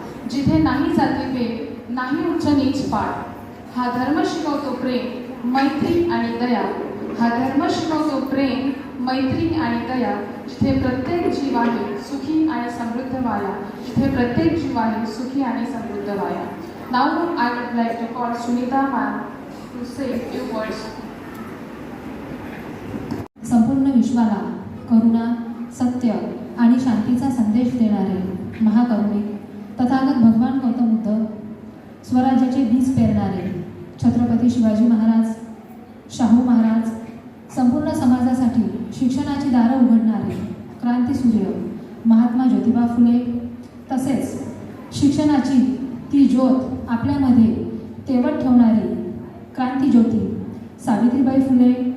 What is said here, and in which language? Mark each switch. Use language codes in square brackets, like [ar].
[mr] जिथे नाही जातीभेद, नाही उच्च नीच पाड, हा धर्म शिकवतो प्रेम, मैत्री आणि दया, हा धर्म शिकवतो प्रेम, मैत्री आणि दया, जिथे प्रत्येक जीव आहे सुखी आणि समृद्ध व्हाया, जिथे प्रत्येक जीव आहे सुखी आणि समृद्ध via. [en] Now I would like to call Sunita ma'am to say a few words. [mr] संपूर्ण विश्वाला करुणा, सत्य आणि शांतीचा संदेश देणारे महाकरुणिक तथागत भगवान गौतम बुद्ध, स्वराज्याचे बीज पेरणारे छत्रपती शिवाजी महाराज, शाहू महाराज, संपूर्ण समाजासाठी शिक्षणाची दारं उघडणारे क्रांतीसूर्य महात्मा ज्योतिबा फुले, तसेच शिक्षणाची ती ज्योत आपल्यामध्ये तेवत ठेवणारी क्रांतीज्योती सावित्रीबाई फुले,